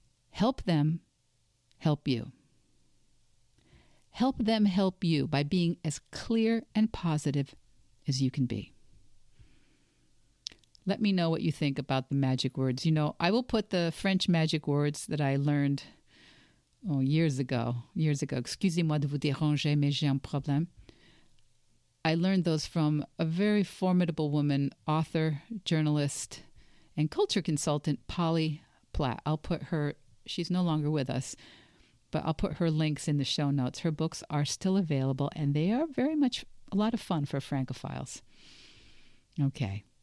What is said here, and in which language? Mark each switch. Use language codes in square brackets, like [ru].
[en] Help them help you. Help them help you by being as clear and positive as you can be. Let me know what you think about the magic words. I will put the French magic words that I learned years ago. [fr] Excusez-moi de vous déranger, mais j'ai un problème. [en] I learned those from a very formidable woman, author, journalist, and culture consultant, Polly Platt. I'll put her, she's no longer with us, but I'll put her links in the show notes. Her books are still available, and they are very much a lot of fun for Francophiles. Okay.